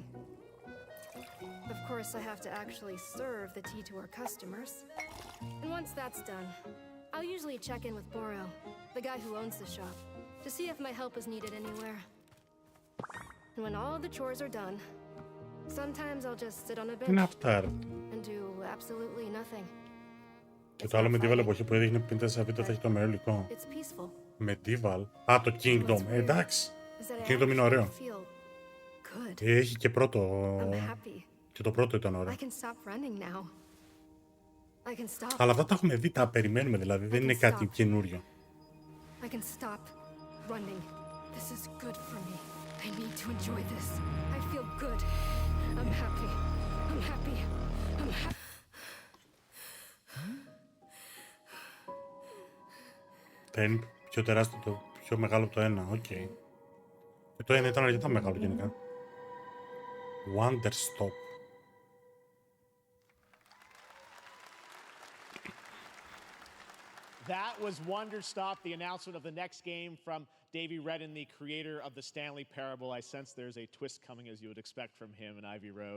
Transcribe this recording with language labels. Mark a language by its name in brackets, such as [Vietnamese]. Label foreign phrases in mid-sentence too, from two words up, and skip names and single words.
[English] Of course, I have to actually serve the tea to our customers. And once that's done, I'll usually check in with Boro, the guy who owns the shop, to see if my help is needed anywhere. And when all the chores are done, sometimes I'll just sit on a bench and do absolutely nothing. [Greek] Και το άλλο Medieval εποχή που έδειχνε πριν 4 βίντεο θα έχει το μερό υλικό. Medieval. Α, το Kingdom. Εντάξει. Το Kingdom είναι ωραίο. Έχει και πρώτο. Και το πρώτο ήταν ωραίο. Αλλά αυτά τα έχουμε δει, τα περιμένουμε δηλαδή. Δεν είναι κάτι καινούριο. Θα είναι πιο τεράστιο, το πιο μεγάλο από το ένα. Οκ. Και το ένα ήταν αρκετά μεγάλο γενικά. [English] Wonderstop. That was Wonderstop, the announcement of the next game from Davey Redden, the creator of the Stanley Parable. I sense there's a twist coming, as you would expect from him in Ivy Road.